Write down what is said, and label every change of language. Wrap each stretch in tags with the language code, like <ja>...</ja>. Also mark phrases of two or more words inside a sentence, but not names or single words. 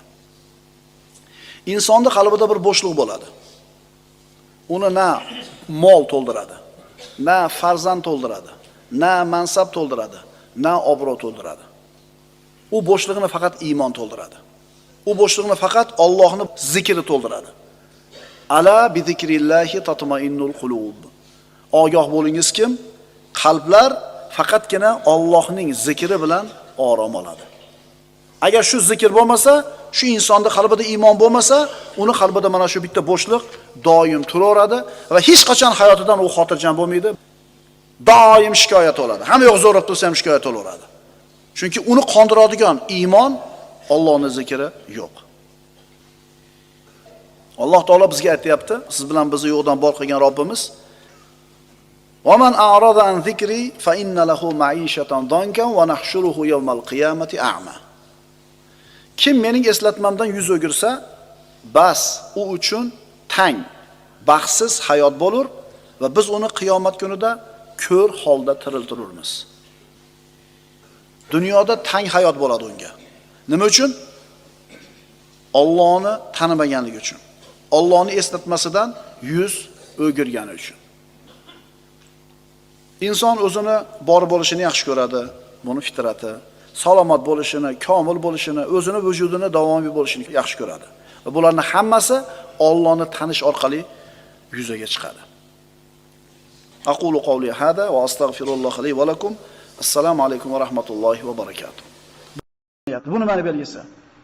<uz>Insonning qalbida bir bo'shliq bo'ladi. Uni na mol to'ldiradi, na farzand to'ldiradi, na mansab to'ldiradi, na obro' to'ldiradi. U bo'shliqni faqat iymon to'ldiradi. U bo'shliqni faqat Allohning zikri to'ldiradi.</uz> <ar>ألا بذكر الله تطمئن القلوب.</ar> <uz>Ogoh bo'lingiz kim? Qalblar faqatgina Allohning zikri bilan orom oladi. Agar shu zikr bo'lmasa, shu insonning qalbida iymon bo'lmasa, uni qalbida mana shu bitta bo'shliq doim turaveradi va hech qachon hayotidan u xotirjam bo'lmaydi. Doim shikoyat oladi. Hamma yoq zo'rab tursa ham shikoyat olaveradi. Chunki uni qondiradigan iymon, Allohning zikri yo'q. Alloh taolo bizga aytayapti, siz bilan bizni yo'qdan bor qilgan Robbimiz:</uz> <ar>"ومن أعرض عن ذكري فإن له معيشة ضنكا ونحشره يوم القيامة أعمى."</ar> <uz>Kim mening eslatmamdan yuz o'girsa, bas u uchun tang, baxtsiz hayot bo'lur va biz uni qiyomat kunida ko'r holda tiriltiramiz. Dunyoda tang hayot bo'ladi unga. Nima uchun? Allohni tanimaganligi uchun. Allohni eslatmasidan yuz o'girgani uchun. Inson o'zini bor bo'lishini yaxshi ko'radi, buni fitrati. Salomat bo'lishini, komil bo'lishini, o'zini vujudini davomiy bo'lishini yaxshi ko'radi. Va bularning hammasi Allohni tanish orqali yuzaga chiqadi.</uz> <ar>أقول قولي هذا وأستغفر الله لي ولكم. السلام عليكم ورحمة الله وبركاته.</ar> <uz>Bu nimani belgisi?</uz>